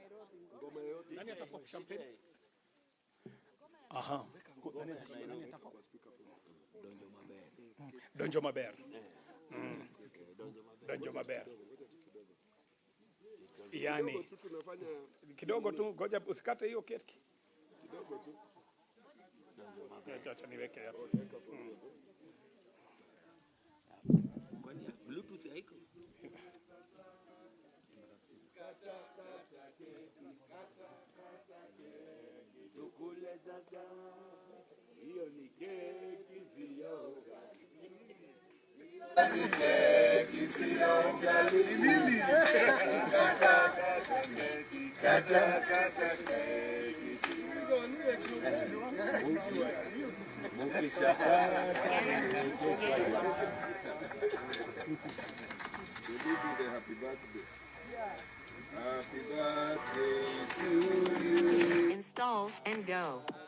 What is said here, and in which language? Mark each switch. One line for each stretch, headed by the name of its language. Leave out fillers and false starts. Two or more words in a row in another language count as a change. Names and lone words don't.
Luo (Kenya and Tanzania): Donjo maber. Donjo maber.
Swahili: Yani kidogo tu, ngoja usikate hiyo keki. Kidogo tu. Acha niweke hapo. Kwani Bluetooth haiko? Tukule sasa. Hiyo ni keki sio ugali. Keki sio ugali. Nini? Kata keki sio
English: Happy birthday. Happy birthday to you. Install and go.